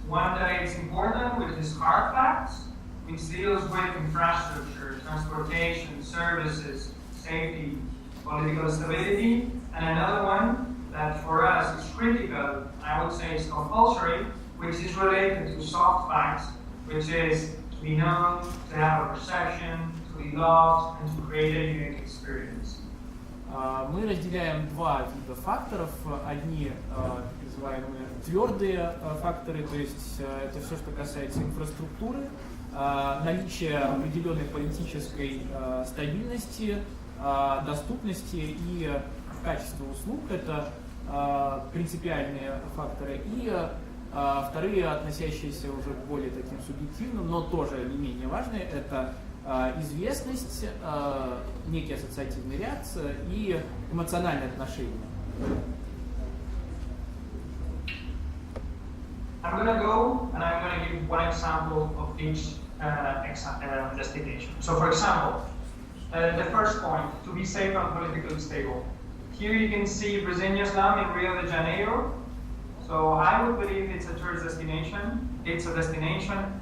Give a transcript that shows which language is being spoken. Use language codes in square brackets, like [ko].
[en] One that is important, which is hard facts, which deals with infrastructure, transportation, services, safety, political stability, and another one that for us is critical, I would say is compulsory, which is related to soft facts, which is to be known, to have a perception, to be loved, and to create a unique experience. [ru] Мы разделяем два вида факторов. Одни так называемые твердые факторы, то есть это все, что касается инфраструктуры, наличия определенной политической стабильности, доступности и качества услуг. Это принципиальные факторы. И вторые, относящиеся уже к более таким субъективным, но тоже не менее важные, это известность, некий ассоциативный ряд и эмоциональные отношения. [en] I'm going to go and I'm going to give one example of each destination. So, for example, the first point, to be safe and politically stable. Here you can see Brazilian slum in Rio de Janeiro. So I would believe it's a tourist destination. It's a destination.